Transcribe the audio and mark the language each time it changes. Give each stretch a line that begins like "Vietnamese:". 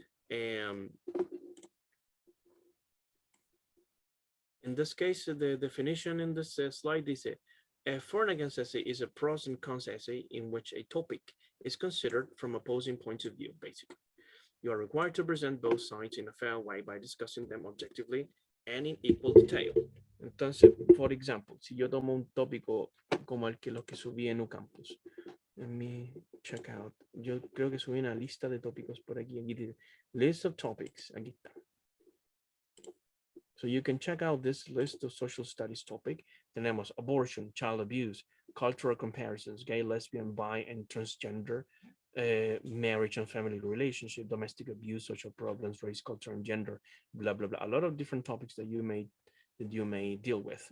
English: In this case, the definition in this slide, they say, a for and against essay is a pros and cons essay in which a topic is considered from opposing points of view, basically. You are required to present both sides in a fair way by discussing them objectively and in equal detail.
Spanish: Entonces,
English: for example,
Spanish: si yo tomo un tópico como el que los que subí en Ucampus, en mi checkout, yo creo que subí una lista de tópicos por aquí, aquí dice, list of topics, aquí está.
English: So you can check out this list of social studies topic.
Spanish: Tenemos
English: abortion, child abuse, cultural comparisons, gay, lesbian, bi, and transgender, marriage and family relationship, domestic abuse, social problems, race, culture, and gender, blah, blah, blah. A lot of different topics that you may deal with.